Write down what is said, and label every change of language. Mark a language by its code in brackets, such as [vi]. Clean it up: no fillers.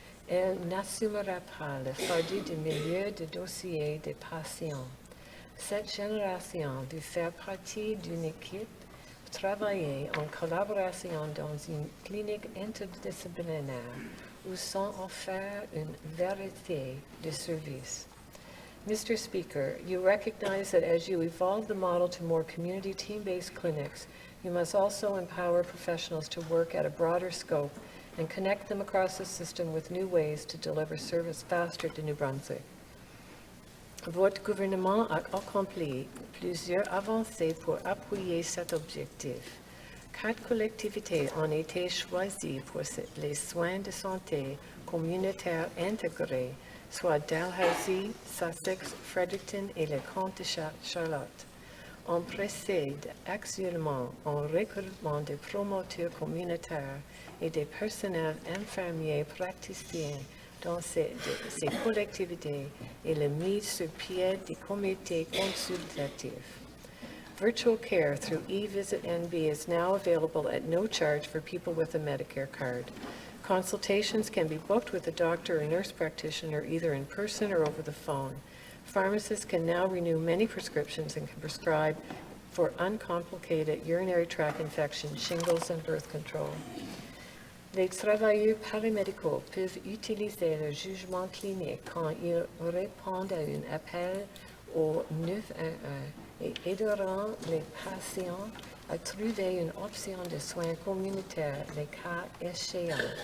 [fr] Elle n'assumera pas le fardeau du milieu de dossiers des patients. Cette génération veut faire partie d'une équipe, travailler en collaboration dans une clinique interdisciplinaire où sont offerts une variété de services. [en] Mr. Speaker, you recognize that as you evolve the model to more community team-based clinics, you must also empower professionals to work at a broader scope and connect them across the system with new ways to deliver service faster to New Brunswick. [fr] Votre gouvernement a accompli plusieurs avancées pour appuyer cet objectif. 4 collectivités ont été choisies pour les soins de santé communautaires intégrés, soit Dalhousie, Sussex, Fredericton et le comte de Charlotte. On procède actuellement au recrutement de promoteurs communautaires et des personnels infirmiers praticiens dans ces collectivités et la mise sur pied des comités consultatifs. [en] Virtual care through eVisit NB is now available at no charge for people with a Medicare card. Consultations can be booked with a doctor or nurse practitioner either in person or over the phone. Pharmacists can now renew many prescriptions and can prescribe for uncomplicated urinary tract infections, shingles, and birth control. [fr] Les travailleurs paramédicaux peuvent utiliser le jugement clinique quand ils répondent à un appel au 911 et aideront les patients à trouver une option de soins communautaires les cas échéants.